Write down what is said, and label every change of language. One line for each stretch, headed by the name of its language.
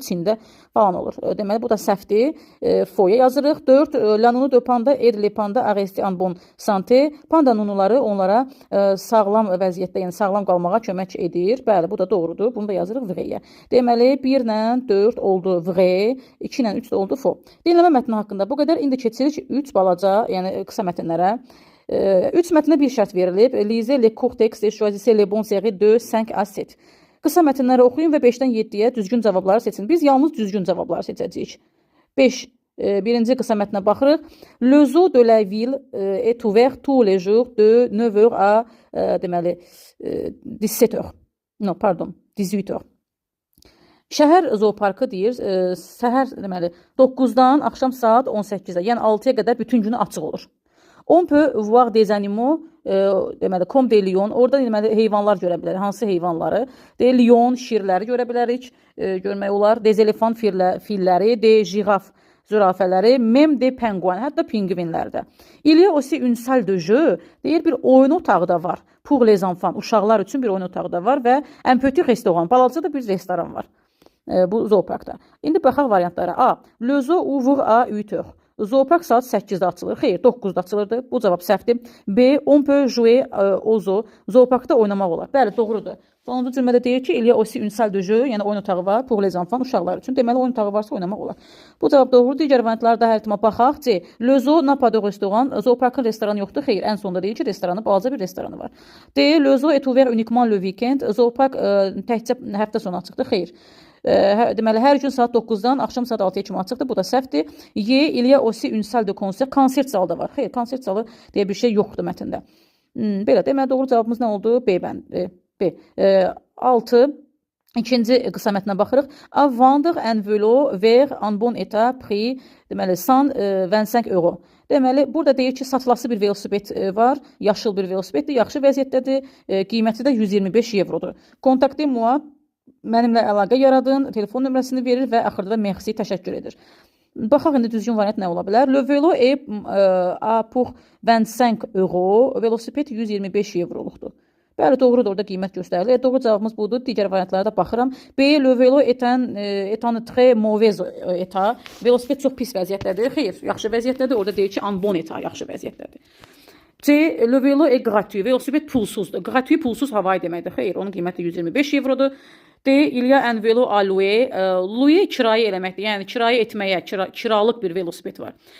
Azerbaijani: Çində falan olur. Deməli, bu da səhvdir. Foya yazırıq. 4.
French: La nounou de panda aide les pandas à rester en bonne santé.
Azerbaijani: Panda nunuları onlara sağlam vəziyyətdə, yəni sağlam qalmağa kömək edir. Bəli, bu da doğrudur. Bunu da yazırıq vrai-yə. Deməli, 1 ilə 4 oldu vrai, 2 ilə 3 də oldu faux. Dinləmə mətni haqqında bu qədər. İndi keçirik 3 balaca, yəni qısa mətnlərə. 3 mətnə bir şərt verilib.
French: Lisez les courts textes et choisissez les bons séries de 5 à 7.
Azerbaijani: Qısa mətnləri oxuyun və 5-dən 7-yə düzgün cavabları seçin. Biz yalnız düzgün cavabları seçəcəyik. 5. Birinci qısa mətnə baxırıq.
French: Le zoo de la ville est ouvert tous les jours de 9h à deməli 17h. Non, pardon, 18h.
Azerbaijani: Şəhər zooparkı deyir, səhər deməli 9-dan axşam saat 18-ə, yəni 6-ya qədər bütün günü açıq olur.
French: On peut voir des animaux, deməli, comme des lions,
Azerbaijani: orada deməli, heyvanlar görə bilərik. Hansı heyvanları?
French: Des lions,
Azerbaijani: şirləri görə bilərik, görmək olar.
French: Des éléphants,
Azerbaijani: filləri,
French: des girafes,
Azerbaijani: zürafələri,
French: même des pingouins,
Azerbaijani: hətta pingvinlər də.
French: Il y a aussi une salle de jeu,
Azerbaijani: deyir, bir oyun otağı da var.
French: Pour les enfants,
Azerbaijani: uşaqlar üçün bir oyun otağı da var və
French: un petit restaurant,
Azerbaijani: balaca da bir restoran var bu zooparkda. İndi baxaq variantlara. A.
French: Le zoo ouvre à 8h.
Azerbaijani: Zoopark saat 8-də açılır. Xeyr, 9-da açılırdı. Bu cavab səhvdir. B.
French: On peut jouer au zoo.
Azerbaijani: Zooparkda oynamaq olar. Bəli, doğrudur. Sonuncu cümlədə deyir ki,
French: il y a aussi une salle de jeu,
Azerbaijani: yəni oyun otağı var
French: pour les enfants,
Azerbaijani: uşaqlar üçün. Deməli, oyun otağı varsa oynamaq olar. Bu cavab doğrudur. Digər variantlarda hər ehtimal baxaq. C.
French: Le zoo n'a pas de restaurant.
Azerbaijani: Zooparkın restoranı yoxdur. Xeyr, ən sonda deyir ki, restoranı, balaca bir restoranı var. D.
French: Le zoo est ouvert uniquement le weekend.
Azerbaijani: Zoopark təkcə həftə sonu açıqdır. Xeyr. Deməli, hər gün saat 9-dan axşam saat 6-ya kimi açıqdır. Bu da səhvdir. Y.
French: Il y a aussi une salle de concert.
Azerbaijani: Konsert zalı da var. Xeyr, konsert zalı deyə bir şey yoxdur mətndə. Belə, deməli, doğru cavabımız nə oldu? B bəndi. B. 6. İkinci qısa mətnə baxırıq.
French: À vendre un vélo vers en bon état prix, deməli, 125 euro.
Azerbaijani: Deməli, burada deyir ki, satılası bir velosiped var. Yaşıl bir velosipeddir, yaxşı vəziyyətdədir. Qiyməti də 125 evrodur. Kontaktez moi, mənimlə əlaqə yaradın, telefon nömrəsini verir və axırda merci, təşəkkür edir. Baxaq, indi düzgün variant nə ola bilər?
French: Le vélo est pour 25 euro,
Azerbaijani: velosiped 125 evroluqdur. Bəli, doğrudur, orada qiymət göstərilir. Doğru cavabımız budur. Digər variantlara da baxıram. B.
French: Le vélo est en très mauvais état.
Azerbaijani: Velosiped çox pis vəziyyətdədir. Xeyr, yaxşı vəziyyətdədir. Orada deyir ki,
French: en bon état,
Azerbaijani: yaxşı vəziyyətdədir. C.
French: Le vélo est gratuit.
Azerbaijani: Velosiped pulsuzdur. Gratuit, pulsuz havayı deməkdir. Xeyr, onun qiyməti 125 evrodur. D.
French: Il y a un vélo à louer.
Azerbaijani: Louer kirayə eləməkdir. Yəni, kirayə etməyə, kiralıq bir velosiped var.